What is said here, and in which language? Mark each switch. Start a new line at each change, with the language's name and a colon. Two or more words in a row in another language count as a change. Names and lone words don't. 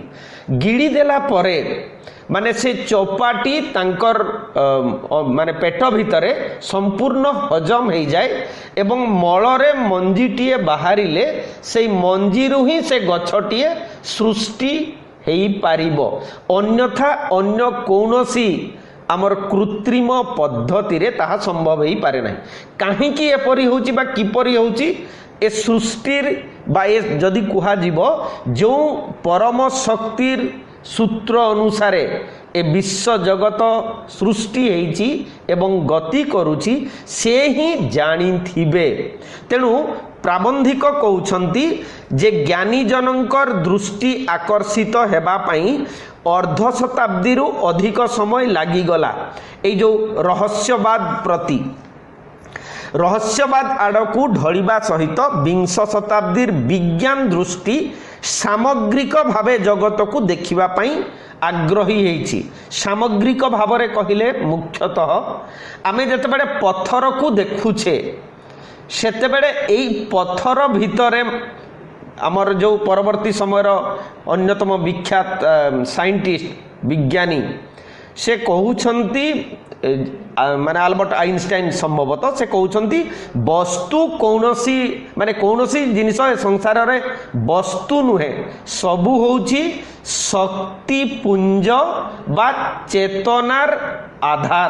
Odia: ଗିଳି ଦେଲା ପରେ ମାନେ ସେ ଚୌପାଟି ତାଙ୍କର ମାନେ ପେଟ ଭିତରେ ସମ୍ପୂର୍ଣ୍ଣ ହଜମ ହୋଇ ଯାଏ ଏବଂ ମଳରେ ମଞ୍ଜିଟିଏ ବାହାରିଲେ ସେ ମଞ୍ଜିରୁ ହିଁ ସେ ଗଛଟିଏ ସୃଷ୍ଟି ହୋଇ ପାରିବ, ଅନ୍ୟଥା ଅନ୍ୟ କୌଣସି ଆମର କୃତ୍ରିମ ପଦ୍ଧତି ରେ ତାହା ସମ୍ଭବ ହୋଇ ପାରେ ନାହିଁ। କାହିଁକି ଏପରି ହେଉଛି ବା କିପରି ହେଉଛି ଏ ସୃଷ୍ଟିର ବା ଏ ଯଦି କୁହାଯିବ ଯେ ପରମ ଶକ୍ତିର ସୂତ୍ର ଅନୁସାରେ ଏ ବିଶ୍ୱ ଜଗତ ସୃଷ୍ଟି ହୋଇଛି ଏବଂ ଗତି କରୁଛି ସେ ହିଁ ଜାଣିଥିବେ। ତେଣୁ ପ୍ରାବନ୍ଧିକ କହୁଛନ୍ତି ଯେ ଜ୍ଞାନୀ ଜନଙ୍କର ଦୃଷ୍ଟି ଆକର୍ଷିତ ହେବା ପାଇଁ ଅର୍ଦ୍ଧ ଶତାବ୍ଦୀ ରୁ ଅଧିକ ସମୟ ଲାଗି ଗଲା ଏ ଯେ ରହସ୍ୟବାଦ ପ୍ରତି ରହସ୍ୟବାଦ ଆଡ଼କୁ ଢଳିବା ସହିତ ବିଂଶ ଶତାବ୍ଦୀର ବିଜ୍ଞାନ ଦୃଷ୍ଟି ସାମଗ୍ରିକ ଭାବେ ଜଗତ କୁ ଦେଖିବା ପାଇଁ ଆଗ୍ରହୀ ହେଉଛି। ସାମଗ୍ରିକ ଭାବରେ କହିଲେ ମୁଖ୍ୟତଃ ଆମେ ଯେତେବେଳେ ପଥର କୁ ଦେଖୁଛେ ସେତେବେଳେ ଏହି ପଥର ଭିତରେ ଆମର ଯେ ପରବର୍ତ୍ତୀ ସମୟ ଅନ୍ୟତମ ବିଖ୍ୟାତ ସାଇଣ୍ଟିଷ୍ଟ ବିଜ୍ଞାନୀ ସେ କହୁଛନ୍ତି ମାନେ ଆଲବର୍ଟ ଆଇନଷ୍ଟାଇନ ସମ୍ଭବତଃ ସେ କହୁଛନ୍ତି ବସ୍ତୁ କୌଣସି ମାନେ କୌଣସି ଜିନିଷ ସଂସାର ରେ ବସ୍ତୁ ନୁହେଁ, ସବୁ ହେଉଛି ଶକ୍ତି ପୁଞ୍ଜ ବା ଚେତନାର ଆଧାର।